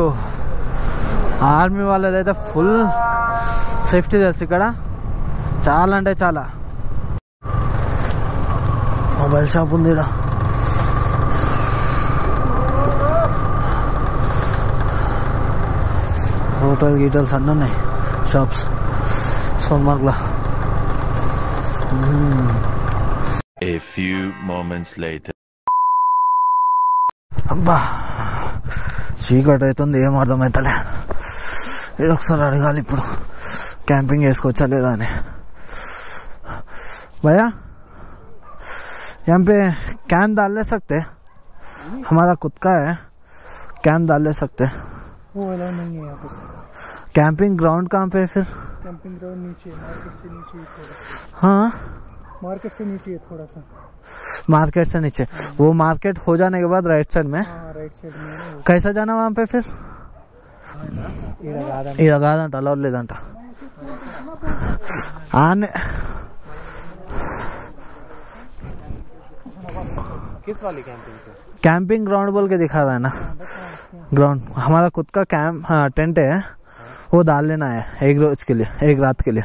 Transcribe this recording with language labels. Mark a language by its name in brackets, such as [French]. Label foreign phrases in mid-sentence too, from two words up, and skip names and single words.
[Telugu] ఆర్మీ వాళ్ళదైతే [English] full safety [Telugu] తెలుసు ఇక్కడ, చాలా అంటే చాలా. మొబైల్ షాప్ ఉంది ఇక్కడ. హోటల్ గీటల్స్ అన్నీ ఉన్నాయి, షాప్స్ సోన్మార్గ్లో. [English] A few moments later. [Telugu] అబ్బా చీకటి అవుతుంది, ఏం అర్థమవుతలే. ఇది ఒకసారి అడగాలి ఇప్పుడు క్యాంపింగ్ వేసుకోవచ్చా లేదా అని. [Hindi] भैया यहाँ पे कैंप डाल ले सकते? हमारा खुद का है, कैंप डाल ले सकते? वो अलाउ नहीं है यहाँ पे सर. [English] camping ground [Hindi] कहाँ पे है फिर? [English] camping ground [Hindi] नीचे, मार्केट से नीचे थोड़ा. हाँ मार्केट से नीचे है थोड़ा सा. मार्केट से नीचे. वो मार्केट हो जाने के बाद [English] right side [Hindi] में. हाँ [English] right side [Hindi] में है. कैसा जाना वहाँ पे फिर? [Telugu] ఇలా కాదంట, అలౌడ్ లేదంట. ఆనే [Hindi] किस वाली कैंपिंग पे? [English] camping ground [Hindi] बोल के दिखा रहा है ना. ग्राउंड हमारा खुद का कैंप, हाँ टेंट है, वो डाल लेना है एक रोज के लिए, एक रात के लिए.